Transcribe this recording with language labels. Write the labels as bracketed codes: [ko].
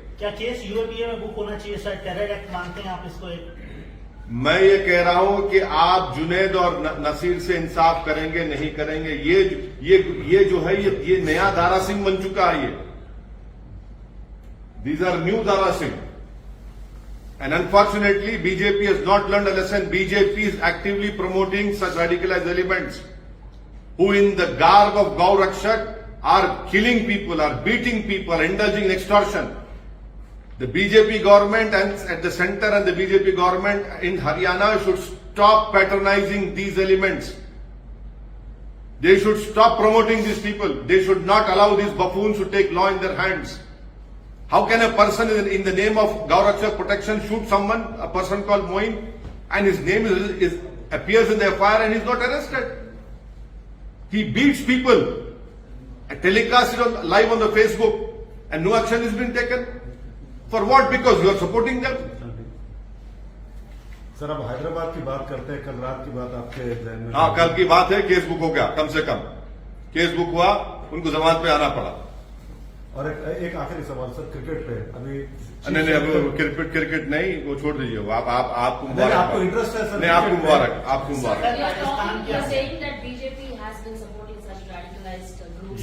[hi] क्या case UAPA में book होना चाहिए सर? टेरर एक्ट मानते हैं आप इसको? एक मैं ये कह रहा हूं कि आप जुनैद और नसीर से इंसाफ करेंगे नहीं करेंगे, ये जो है ये नया दारा सिंह बन चुका है। [en] ये these are new Dara Singh. And unfortunately, BJP has not learned a lesson. BJP is actively promoting such radicalized elements who in the garb of Gau Rakshak are killing people, are beating people, are indulging in extortion. The BJP government and at the center and the BJP government in Haryana should stop patronizing these elements. They should stop promoting these people. They should not allow these buffoons to take law in their hands. How can a person in the name of Gau Rakshak protection shoot someone, a person called Moin, and his name appears in the FIR and he's not arrested? He beats people, telecasts it live on the Facebook, and no action is being taken. For what? Because you are supporting them. [hi] Sir अब हैदराबाद की बात करते हैं, कल रात की बात आपके जहन में? हाँ, कल की बात है, केस बुक हो गया, कम से कम केस बुक हुआ, उनको जमानत पे आना पड़ा। और एक आखिरी सवाल सर, क्रिकेट पे अभी नहीं, अब क्रिकेट नहीं, वो छोड़ दीजिए, वो आपको मुबारक। आपको इंटरेस्ट है सर? नहीं, आपको मुबारक, आपको मुबारक। [en] You are saying that BJP has been supporting such radicalized groups.